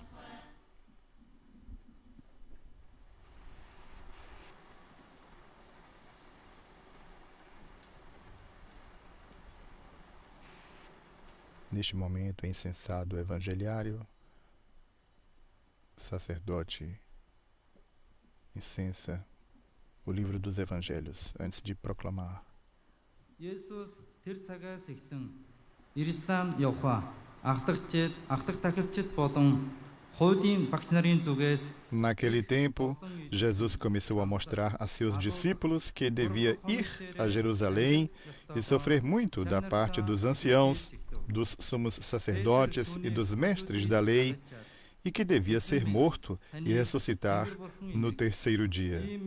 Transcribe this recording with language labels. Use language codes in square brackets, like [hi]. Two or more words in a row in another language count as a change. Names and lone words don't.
[pt] Neste momento, incensado evangeliário, o sacerdote incensa o livro dos evangelhos antes de proclamar. [mn] Есүс тэр цагаас эхлэн Иерусалим явхаа ахдаг тахилчид болон хуулийн багш нарын зүгээс [pt] Naquele tempo, Jesus começou a mostrar a seus discípulos que devia ir a Jerusalém e sofrer muito da parte dos anciãos, dos sumos sacerdotes e dos mestres da lei, e que devia ser morto e ressuscitar no terceiro dia.